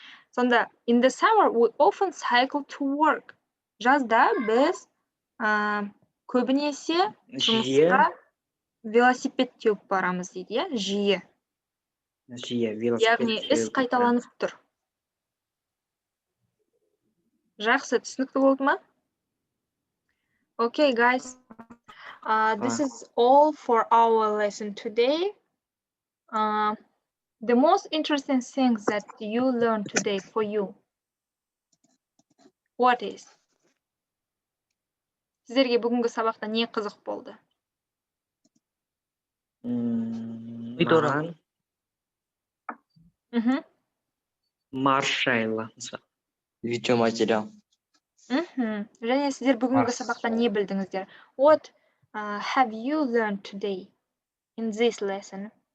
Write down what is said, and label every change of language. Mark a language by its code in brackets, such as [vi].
[en] Сонда, in the summer, we often cycle to work. [kk] Жазда біз көбінесе жұмысқа велосипед теуіп барамыз дейді, иә? Жиі. Яғни, іс қайталанып тұр. Жақсы, түсінікті болды ма? [en] Okay, guys. This is all for our lesson today. The most interesting things that you learned today for you. What is? [kk] Сіздерге бүгінгі сабақта не қызық болды? Маған марш жайлы. Видеоматериал. Және сіздер бүгінгі сабақта не білдіңіздер? [en] What have you learned today in this lesson?